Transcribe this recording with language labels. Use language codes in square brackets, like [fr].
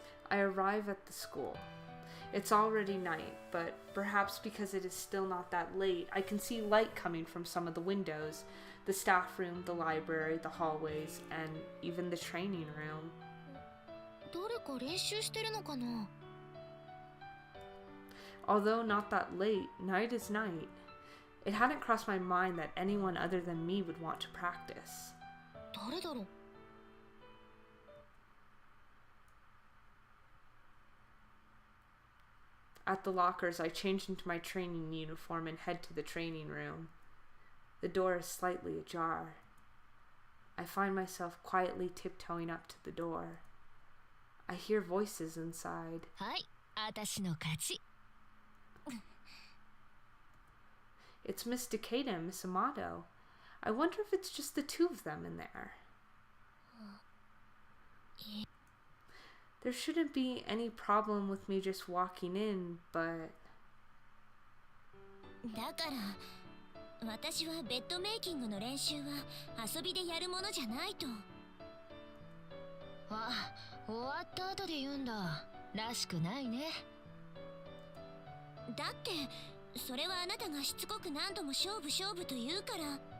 [en] I arrive at the school. It's already night, but perhaps because it is still not that late, I can see light coming from some of the windows, the staff room, the library, the hallways, and even the training room. [ja] 誰か練習してるのかな? [en] Although not that late, night is night. It hadn't crossed my mind that anyone other than me would want to practice. [ja] 誰だろう? [en] At the lockers, I change into my training uniform and head to the training room. The door is slightly ajar. I find myself quietly tiptoeing up to the door. I hear voices inside. [ja] はい、私の勝ち。 [en] It's Miss Decatur and Miss Amato. I wonder if it's just the two of them in there. There shouldn't be any problem with me just walking in, but... [ja] だから、私はベッドメイキングの練習は遊びでやるものじゃないと。あ、終わった後で言うんだ。らしくないね。だって、それはあなたがしつこく何度も勝負と言うから。